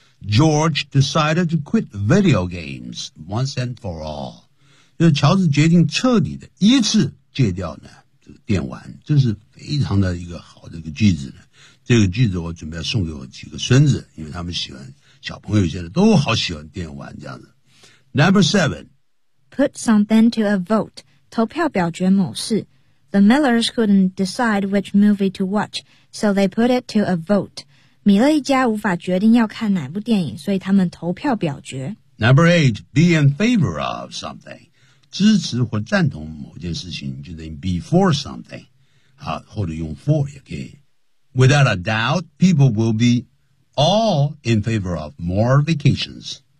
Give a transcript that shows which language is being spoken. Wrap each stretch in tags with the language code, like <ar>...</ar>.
<en>George decided to quit video games, once and for all.</en> <zh>就是乔治决定彻底的一次戒掉呢这个电玩，这是非常的一个好的一个句子呢。这个句子我准备送给我几个孙子，因为他们喜欢，小朋友现在都好喜欢电玩这样子。</zh> <en>Number seven, put something to a vote. 投票表决某事 The Millers couldn't decide which movie to watch, so they put it to a vote.</en> <zh>米勒一家无法决定要看哪部电影，所以他们投票表决。</zh> <en>Number eight, be in favor of something. 支持或赞同某件事情，就等于 be for something. 好，或者用 for 也可以。 Without a doubt, people will be all in favor of more vacations.</en>